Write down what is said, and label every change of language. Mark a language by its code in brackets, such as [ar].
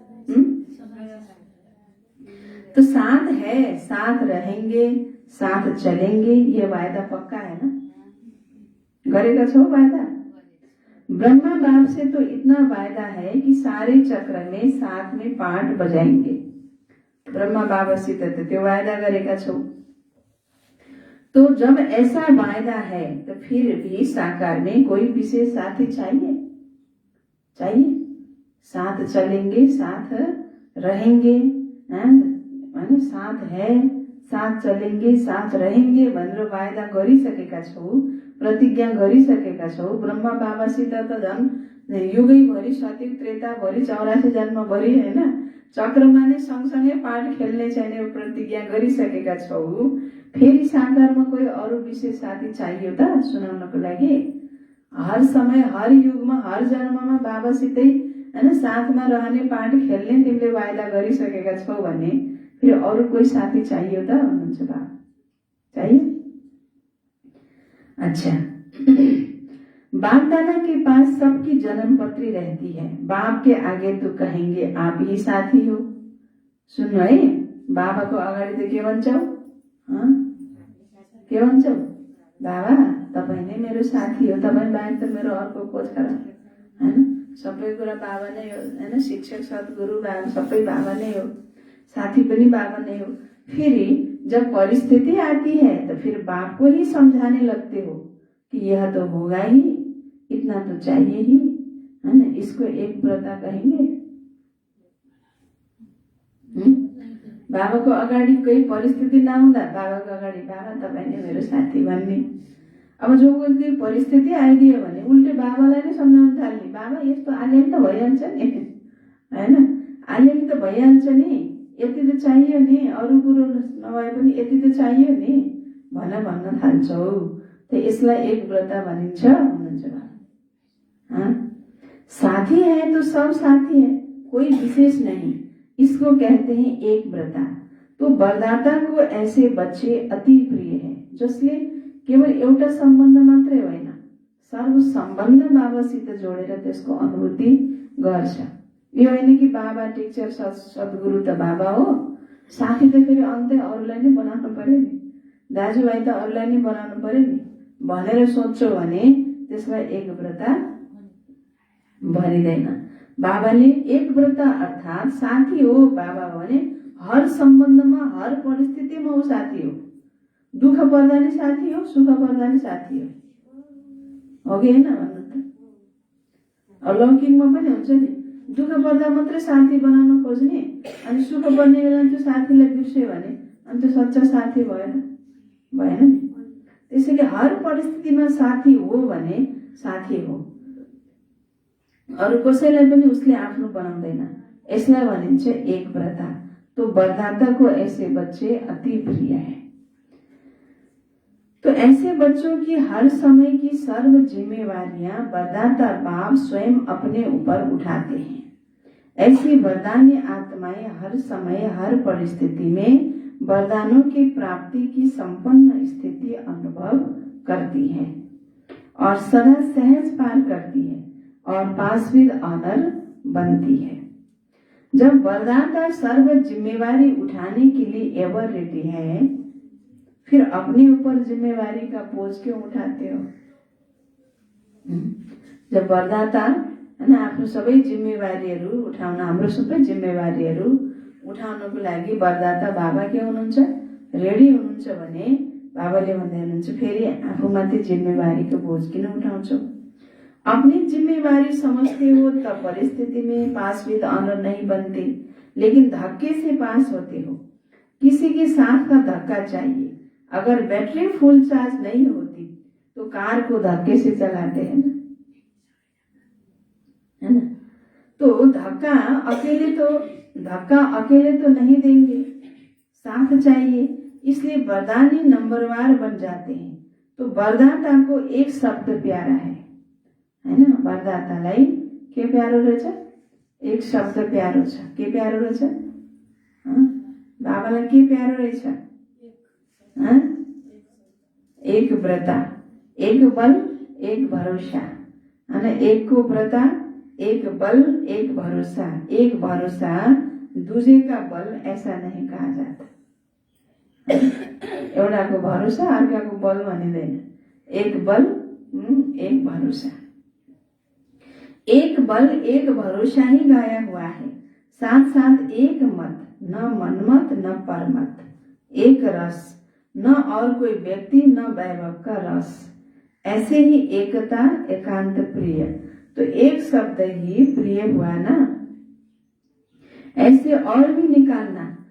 [hi] तो साथ है, साथ रहेंगे, साथ चलेंगे, ये वायदा पक्का है ना? [ne] गरेका छौ वायदा? [hi] ब्रह्मा बाप से तो इतना वायदा है कि सारे चक्र में साथ में पाठ बजाएंगे। [ne] ब्रह्मा बाबासित त त्यो वायदा गरेका छौ। [hi] तो जब ऐसा वायदा है तो फिर भी साकार में कोई विशेष साथी चाहिए, साथ चलेंगे, साथ रहेंगे, माने साथ है, [ne] साथ चलेंगे, साथ रहेंगे भनेर वायदा गरिसकेका छौ, प्रतिज्ञा गरिसकेका छौ। ब्रह्मा बाबासित त झन् युगैभरि सतयुग त्रेताभरि 84 जन्मभरि होइन चक्रमा नै सँगसँगै पाठ खेल्ने छैन प्रतिज्ञा गरिसकेका छौ। फेरि साकारमा कोही अरू विशेष साथी चाहियो त सुनाउनको लागि? हर समय हर युगमा हर जन्ममा बाबासितै होइन साथमा रहने पाठ खेल्ने तिमीले वायदा गरिसकेका छौ भने फेरि अरू कोही साथी चाहियो त भन्नुहुन्छ बाबा? चाहियो? अच्छा। [hi] बाप दादा के पास सबकी जन्म पत्री रहती है। बाप के आगे तो कहेंगे आप ही साथी हो। [ne] सुन्नु है, बाबाको अगाडि त के भन्छौ? के भन्छौ? बाबा तपाईँ नै मेरो साथी हो, तपाईँ बाहेक त मेरो अर्को को छ र? होइन सबै कुरा बाबा नै हो होइन, शिक्षक सद्गुरु बाबा सबै बाबा नै हो, साथी पनि बाबा नै हो। [hi] फिर जब परिस्थिति आती है तो फिर बाप को ही समझाने लगते हो कि यह तो होगा ही, इतना तो चाहिए ही, है ना, इसको एक व्रता कहेंगे। [ne] बाबाको अगाडि कोही परिस्थिति नहुँदा बाबाको अगाडि बाबा तपाईँ नै मेरो साथी भन्ने। अब जो कोही परिस्थिति आइदियो भने उल्टे बाबालाई नै सम्झाउन थाल्ने, बाबा यस्तो अलिअलि त भइहाल्छ नि होइन, अलिअलि त भइहाल्छ नि, यति त चाहियो नि, अरू कुरो नभए पनि यति त चाहियो नि भन्न थाल्छौ। त यसलाई एक व्रता भनिन्छ भन्नुहुन्छ बाबा। [hi] साथी है तो सब साथी है, कोई विशेष नहीं, इसको कहते हैं एक व्रता। तो वरदाता को ऐसे बच्चे अति प्रिय है [ne] जसले केवल एउटा सम्बन्ध मात्रै होइन सर्व सम्बन्ध बाबासित जोडेर त्यसको अनुभूति गर्छ। यो होइन कि बाबा टिचर सद्गुरु त बाबा हो, साथी त फेरि अन्तै अरूलाई नै बनाउनु पर्यो नि, दाजुभाइ त अरूलाई नै बनाउनु पर्यो नि भनेर सोध्छौ भने त्यसलाई एक व्रता भनिँदैन। बाबाले एक व्रता अर्थात् साथी हो बाबा भने हर सम्बन्धमा हर परिस्थितिमा ऊ साथी हो। दुःख पर्दा नि साथी हो, सुख पर्दा नि साथी हो कि होइन भन्नु त? अलौकिकमा पनि हुन्छ नि, दुःख पर्दा मात्रै साथी बनाउन खोज्ने अनि सुख पर्ने बेला त्यो साथीलाई बिर्स्यो भने अनि त्यो सच्चा साथी भएन नि। त्यसैले हर परिस्थितिमा साथी हो भने साथी हो, अरू कसैलाई पनि उसले आफ्नो बनाउँदैन। यसलाई भनिन्छ एक व्रता। [hi] तो वरदाता को ऐसे बच्चे अति प्रिय है। तो ऐसे बच्चों की हर समय की सर्व जिम्मेवारियां वरदाता बाप स्वयं अपने ऊपर उठाते हैं। ऐसी वरदानी आत्माएं हर समय हर परिस्थिति में वरदानों की प्राप्ति की संपन्न स्थिति अनुभव करती है और सदा सहज पार करती है और पास विद ऑनर बनती है। जब वरदाता सर्व जिम्मेवारी उठाने के लिए एवर रेडी है, फिर अपने ऊपर जिम्मेवारी का बोझ क्यों उठाते हो? जब वरदाता है ना [ne] आफ्नो सबै जिम्मेवारीहरू उठाउन, हाम्रो सबै जिम्मेवारीहरू उठाउनको लागि वरदाता बाबा के हुनुहुन्छ? रेडी हुनुहुन्छ भने बाबाले भन्दै हुनुहुन्छ फेरि आफूमाथि जिम्मेवारीको बोझ किन उठाउँछौ? [hi] अपनी जिम्मेवारी समझते हो तब परिस्थिति में पास विद ऑनर नहीं बनते, लेकिन धक्के से पास होते हो। किसी के साथ का धक्का चाहिए। अगर बैटरी फुल चार्ज नहीं होती तो कार को धक्के से चलाते हैं ना, है ना? तो धक्का अकेले तो नहीं देंगे, साथ चाहिए। इसलिए वरदानी नंबरवार बन जाते हैं। तो वरदाता को एक शब्द प्यारा है ना? [ne] वरदातालाई के प्यारो रहेछ? एक शब्द प्यारो छ। के प्यारो रहेछ? बाबालाई के प्यारो रहेछ? [hi] एक व्रता, एक बल, एक भरोसा, है ना? एक को व्रता, एक बल, एक भरोसा। एक भरोसा दूसरे का बल ऐसा नहीं कहा जाता। [ne] एउटाको भरोसा अर्काको बल भनिँदैन। [hi] एक बल, एक भरोसा। एक बल एक भरोसा ही गाया हुआ है, साथ साथ एक मत, न मनमत न परमत, एक रस, न और कोई व्यक्ति न वैभव का रस। ऐसे ही एकता एकांत प्रिय। तो एक शब्द ही प्रिय हुआ ना, ऐसे और भी निकालना